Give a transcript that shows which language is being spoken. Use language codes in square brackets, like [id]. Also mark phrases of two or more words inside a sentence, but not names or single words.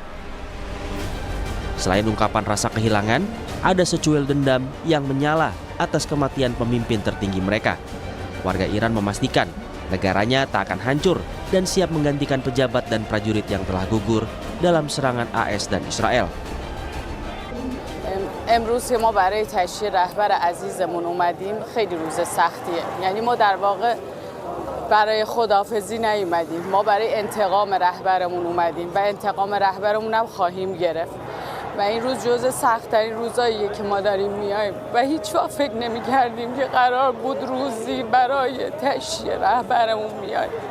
[id] Selain ungkapan rasa kehilangan, ada secuil dendam yang menyala atas kematian pemimpin tertinggi mereka. Warga Iran memastikan negaranya tak akan hancur dan siap menggantikan pejabat dan prajurit yang telah gugur dalam serangan AS dan Israel. [fa] امروز که ما برای تشییع رهبر عزیزمون اومدیم خیلی روز سختیه. یعنی ما در واقع برای خداحافظی نیومدیم. ما برای انتقام رهبرمون اومدیم و انتقام رهبرمون هم خواهیم گرفت. و این روز جزو سخت‌ترین روزاییه که ما داریم میایم و هیچ وقت فکر نمی‌کردیم که قرار بود روزی برای تشییع رهبرمون میایم.